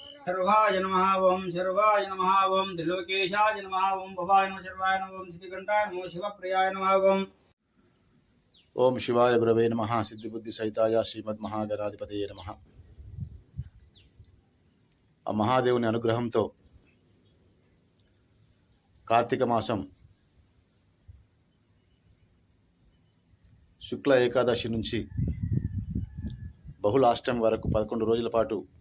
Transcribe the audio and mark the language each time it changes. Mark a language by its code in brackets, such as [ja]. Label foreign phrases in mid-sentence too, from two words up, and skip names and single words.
[sa] शर्वाय नमः ओम शर्वाय नमः ओम त्रिलोकेशाय नमः ओम भवाय नमः शर्वाय नमः ओम सिद्धिकंठाय नमः शिवप्रियाय नमः ओम ओम शिवाय गुरवे नमः सिद्धिबुद्धि सहिताय శ్రీమద్ మహాగణాధిపతయే నమః। [te] ఆ మహాదేవుని అనుగ్రహంతో కార్తీక మాసం శుక్ల ఏకాదశి నుంచి బహుళాష్టమి వరకు 11 రోజుల పాటు